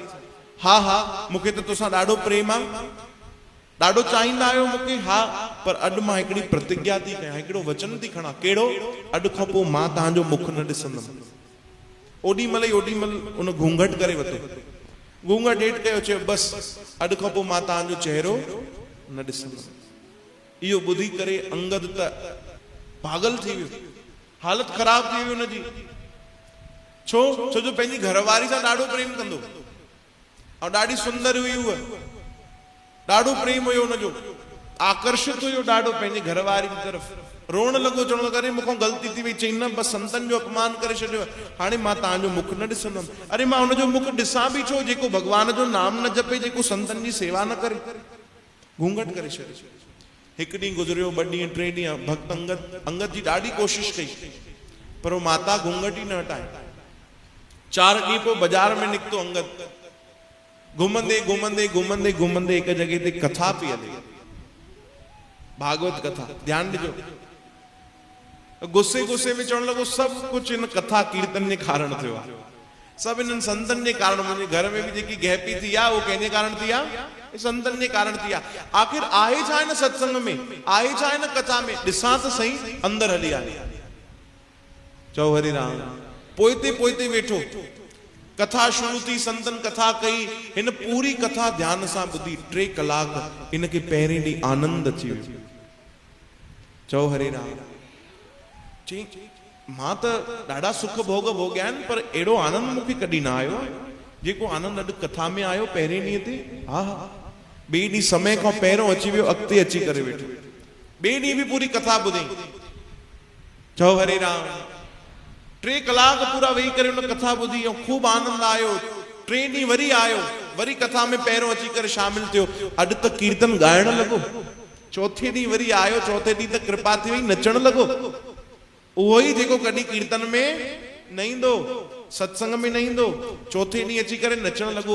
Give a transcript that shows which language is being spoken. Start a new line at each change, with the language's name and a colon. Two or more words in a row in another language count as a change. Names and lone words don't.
Sindhi: हा हा मूंखे त तोसां ॾाढो प्रेम आहे, ॾाढो चाहींदा आहियो मूंखे, हा, पर अॼु मां हिकिड़ी प्रतिज्ञा थी कयां, हिकिड़ो वचन थी खणा। कहिड़ो? अॼु खां पोइ मां तव्हांजो मुख न ॾिसंदमि। ओॾी महिल उन घूंघट करे वरितो, घूंघट हेठि कयो, चयो बसि अॼु खां पोइ मां तव्हांजो चेहरो न ॾिसंदमि। इहो ॿुधी करे अंगद त पागल थी वियो, हालत ख़राब थी वई हुनजी। छो जो पंहिंजी घरवारी सां ॾाढो प्रेम कंदो, ऐं ॾाढी सुंदर हुई उहा, ॾाढो प्रेम हुयो हुनजो, आकर्षित हुयो ॾाढो पंहिंजी घरवारी
Hindi: की तरफ़।
Sindhi: रोअण लॻो, चवण लॻो अरे मूंखां ग़लती थी वई, चई न बसि संतनि जो अपमान करे छॾियो, हाणे मां तव्हांजो मुख न ॾिसंदमि। अरे मां हुनजो मुख ॾिसां बि छो, जेको भगवान जो नाम न जपे, जेको संतनि जी सेवा न करे। घूंघट करे छॾियो। हिकु ॾींहुं गुज़रियो, ॿ ॾींहं, 3 ॾींहं, भक्त अंगद जी ॾाढी कोशिशि कई,
Hindi: पर वो माता घूंघट ही न हटाए।
Sindhi: 4 ॾींहं पोइ बाज़ार में निकितो अंगद, घुमंदे घुमंदे घुमंदे घुमंदे हिकु जॻह ते कथा पई हले, भागवत कथा। ध्यानु ॾिजो, गुस्से गुस्से में चवण लॻो सभु कुझु इन कथा कीर्तन जे कारण थियो आहे, सभु इन्हनि संतनि जे कारण। मुंहिंजे घर में बि जेकी गहपी थी आहे उहो कंहिंजे कारण थी आहे? संतनि जे कारण थी आहे। आख़िर आहे छा हिन सत्संग में, आहे छा हिन कथा में? ॾिसां त सही, अंदरि हली आई। चओ हरि राम। पोइते पोइते वेठो, कथा शुरू थी, संतन कथा कई, हिन पूरी कथा ध्यान सां ॿुधी। 3 कलाक इनखे पहिरें ॾींहुं आनंद अची वियो। चओ हरे राम। चई मां त ॾाढा सुख भोग भोगिया आहिनि, पर अहिड़ो आनंद मूंखे कॾहिं न आयो जेको आनंद अॼु कथा में आयो पहिरें ॾींहं ते। हा हा, ॿिए ॾींहुं समय खां पहिरियों अची वियो, अॻिते अची करे वेठो, ॿिए ॾींहुं बि पूरी कथा ॿुधई। चओ हरे राम। 3 कलाक पूरा वेही करे हुन कथा ॿुधी ऐं खूब आनंद आयो। 3 ॾींहं वरी आयो, वरी कथा में पहिरियों अची करे शामिल थियो। अॼु त कीर्तन ॻाइण लॻो। 4थे ॾींहुं वरी आयो, 4थे ॾींहुं त कृपा थी वई, नचण लॻो। उहो ई जेको कॾहिं कीर्तन में न ईंदो, सत्संग में न ईंदो, 4थे ॾींहुं अची करे नचण लॻो।